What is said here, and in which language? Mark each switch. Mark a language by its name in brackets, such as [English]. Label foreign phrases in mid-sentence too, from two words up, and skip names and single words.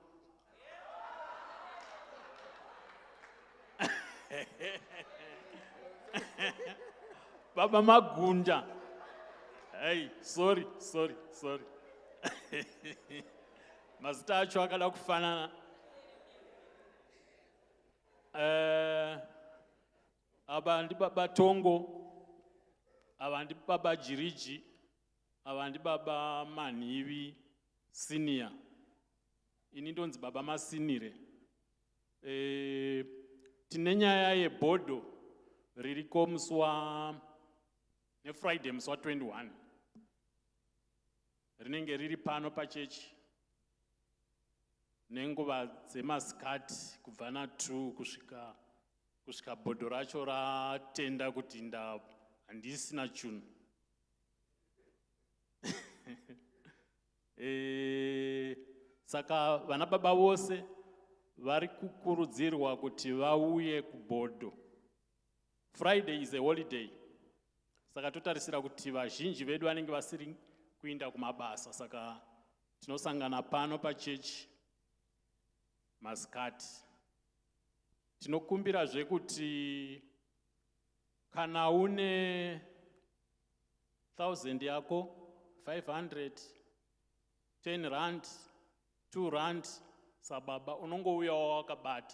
[Shona] Baba Magunda. [English] Hey, sorry. [Shona] Mazita acho akada kufanana. Aba ndi baba Tongo, aba ndi baba Jiriji, aba ndi baba Manivi senior. Ini ndonzi baba masinire. Tine nyaya yebhodho ririko muswa neFriday muswa 21. Rinenge riri pano pachechi. Nenguva dzemasikati kubva na2 kusvika bhodho racho ratenda kuti handisina chunhu. Saka vana baba vose vari kukurudzirwa kuti vauye kubhodho. [English] Friday is a holiday. [Shona] Saka totarisira kuti vazhinji vedu vanenge vasiri kuinda kumabasa. Saka tinosangana pano pachechi masikati. Tinokumbirazve kuti kana une 1000 yako, 500, 10 rand, 2 rand, sababa unongouyawo wakabata.